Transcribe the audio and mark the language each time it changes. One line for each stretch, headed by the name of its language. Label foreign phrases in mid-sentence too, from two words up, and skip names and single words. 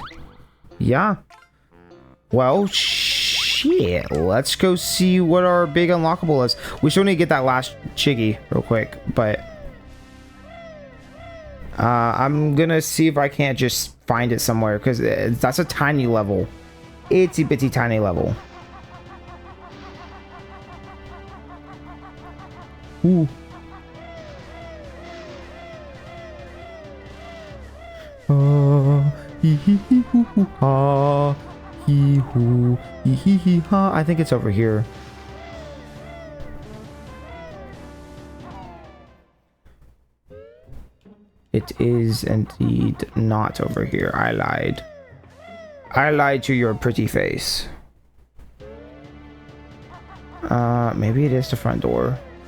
English: Yeah. Well, shit. Let's go see what our big unlockable is. We still need to get that last chiggy real quick, but I'm gonna see if I can't just find it somewhere, because that's a tiny level. Itsy bitsy tiny level. Ooh. Hee hee hee hoo hoo ha. Hee hoo hee hee hee ha. I think it's over here. It is indeed not over here. I lied. I lied to your pretty face. Maybe it is the front door.